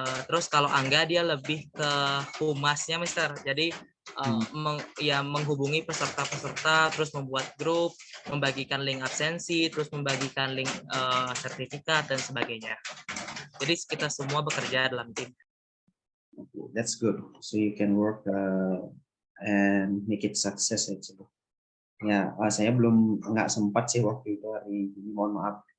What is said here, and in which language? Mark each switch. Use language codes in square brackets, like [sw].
[id] Terus kalau Angga dia lebih ke humasnya, Mister. Jadi menghubungi peserta-peserta, terus membuat grup, membagikan link absensi, terus membagikan link sertifikat dan sebagainya. Jadi kita semua bekerja dalam tim. [en] That's good. So you can work and make it success actually. [id] Ya, saya nggak sempat sih waktu itu hari ini, mohon maaf.